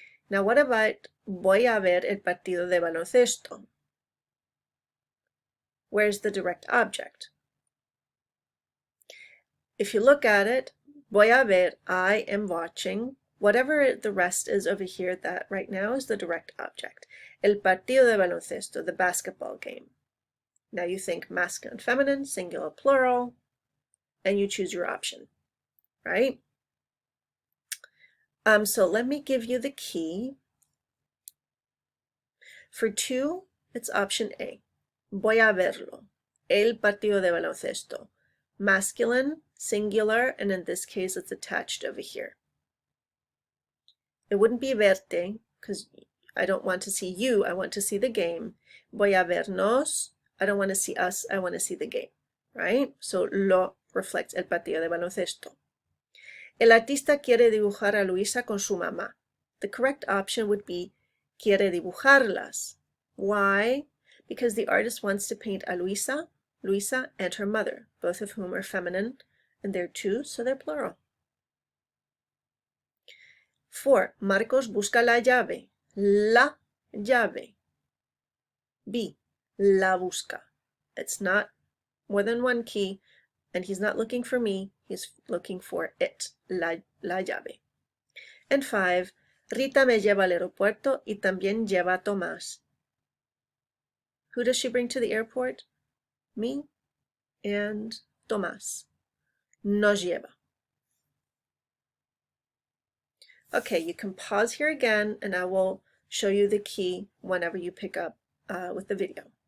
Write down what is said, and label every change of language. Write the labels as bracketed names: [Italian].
[English] Now what about [Spanish] voy a ver el partido de baloncesto? [English] Where's the direct object? If you look at it, [Spanish] voy a ver, [English] I am watching. Whatever the rest is over here, that right now is the direct object. [Spanish] El partido de baloncesto, [English] the basketball game. Now you think masculine, feminine, singular, plural, and you choose your option, right? So let me give you the key. For 2, it's option A. [Spanish] Voy a verlo. El partido de baloncesto. [English] Masculine, singular, and in this case it's attached over here. It wouldn't be verte, because I don't want to see you, I want to see the game. [Spanish] Voy a vernos, [English] I don't want to see us, I want to see the game, right? So lo reflects [Spanish] el partido de baloncesto. El artista quiere dibujar a Luisa con su mamá. [English] The correct option would be [Spanish] quiere dibujarlas. [English] Why? Because the artist wants to paint a Luisa, and her mother, both of whom are feminine, and they're 2, so they're plural. [Spanish] 4. Marcos busca la llave. La llave. B. La busca. [English] It's not more than one key, and he's not looking for me, he's looking for it. [Spanish] La llave. [English] And 5. [Spanish] Rita me lleva al aeropuerto y también lleva a Tomás. [English] Who does she bring to the airport? Me and Tomás. [Spanish] Nos lleva. [English] Okay, you can pause here again, and I will show you the key whenever you pick up with the video.